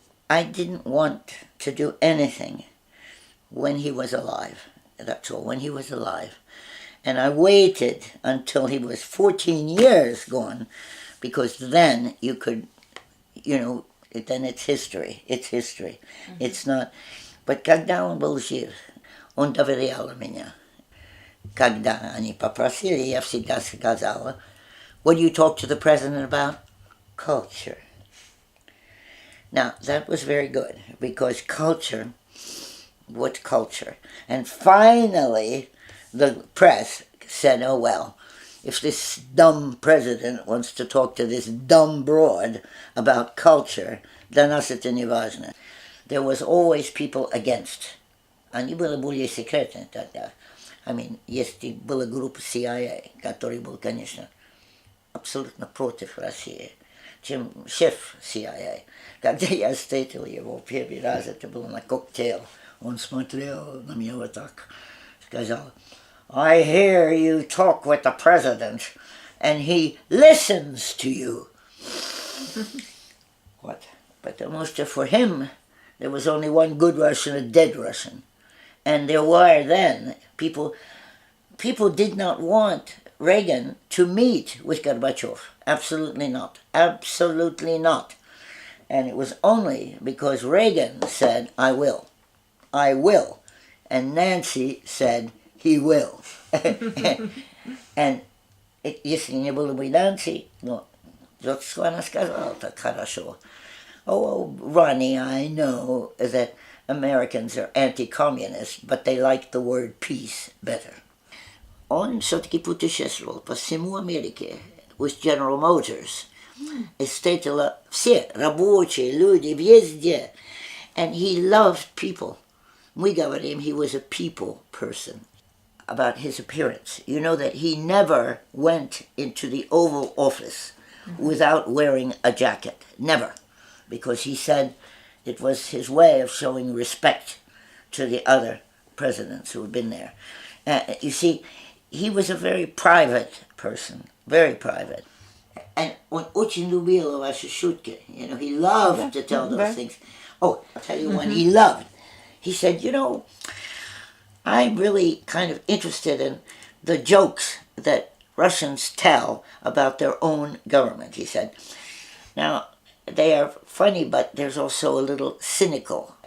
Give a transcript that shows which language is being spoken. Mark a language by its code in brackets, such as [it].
[en] I didn't want to do anything when he was alive. That's all, when he was alive. And I waited until he was 14 years gone, because then you could, then it's history. It's history. Mm-hmm. It's not... [ru] But когда он был жив, он доверял меня. Когда они попросили, я всегда сказала, [en] what do you talk to the president about? Culture. Now, that was very good, because culture, what culture? And finally, the press said, oh well, if this dumb president wants to talk to this dumb broad about culture, [ru] для нас это не важно. [en] There was always people against. [ru] Они были более секретны тогда. Если была группа CIA, который был, конечно, абсолютно против России, чем шеф CIA. Когда я встретил его первый раз, это было на коктейль, он смотрел на меня вот так, сказал, [en] I hear you talk with the president, and he listens to you. What? [ru] Потому что [en] for him, there was only one good Russian, a dead Russian. And there were then, people did not want Reagan to meet with Gorbachev. Absolutely not. Absolutely not. And it was only because Reagan said, I will. I will. And Nancy said, he will. [ru] And если не было бы Nancy, вот что она сказала так хорошо. [en] Oh, Ronnie, I know that Americans are anti-communist, but they like the word peace better. [ru] Он все-таки путешествовал по всему Америке with General Motors. И встретила все рабочие люди везде. [en] And he loved people. [ru] Мы говорим, [en] he was a people person. About his appearance. You know that he never went into the Oval Office without wearing a jacket. Never. Because he said it was his way of showing respect to the other presidents who had been there. You see, he was a very private person, very private. [ru] And он очень любил ваши шутки. [en] He loved to tell those things. Oh, I'll tell you one he loved. He said, I'm really kind of interested in the jokes that Russians tell about their own government, he said. Now, they are funny, but there's also a little cynical.